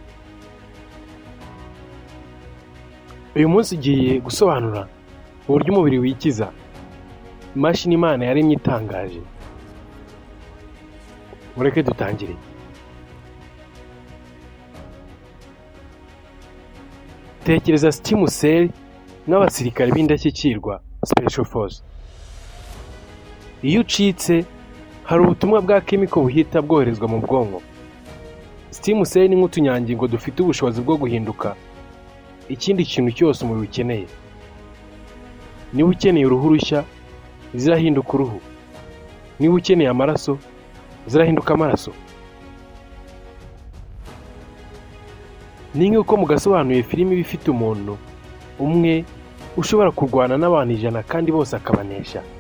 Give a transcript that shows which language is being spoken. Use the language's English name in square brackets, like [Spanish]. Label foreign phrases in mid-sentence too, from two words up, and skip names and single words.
[Kinyarwanda] Uyu munsi ugiye gusobanura uburyo umubiri wikiza. Imashini Imana yaremye itangaje. Mureke dutangire. Tekereza [English] stem cell [Kinyarwanda] n'abasirikare b'indashyikirwa [English] special force. [Kinyarwanda] Iyo ucitse hari ubutumwa bwa chemical buhita bwoherezwa mu bwonko. [English] Stem cell [Kinyarwanda] ni nk'utunyangingo dufite ubushobozi bwo guhinduka ikindi kintu cyose umubiri ukeneye. Niba ukeneye uruhu rushya, zirahinduka uruhu. Niba ukeneye amaraso, zirahinduka amaraso. Ni nk'uko mugasobanuye filimi bifite umuntu umwe ushobora kurwana n'abantu 100 kandi bose akabanesha.